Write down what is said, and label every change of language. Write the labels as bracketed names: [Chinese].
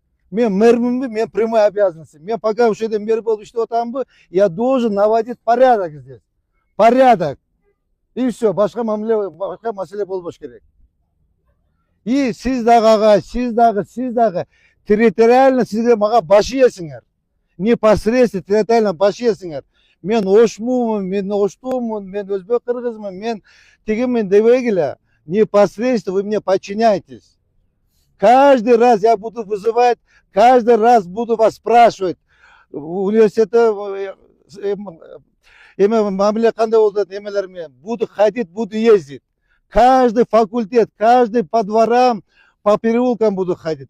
[Kyrgyz] Мен мэрминби, мен прямой обязанностьум. Мен пока ошол жерде мэр болуп иштеп атамбы, я должен наводить порядок здесь. Порядок. И все, башка маселе болбош керек. И сиз дагы агай, сиз дагы территориально сизге мага баш ийесиңер. Непосредственно территориально баш ийесиңер. Мен ошмумун, мен оштумун, мен өзбек кыргызмын, мен тигимин дебегиле. [Russian] Непосредственно вы мне подчиняетесь. Каждый раз я буду вызывать, каждый раз буду вас спрашивать. [Kyrgyz] Университетте мамиле кандай болот эмелер менен буду ходить, буду ездить. [Russian] Каждый факультет, каждый по дворам, по переулкам буду ходить.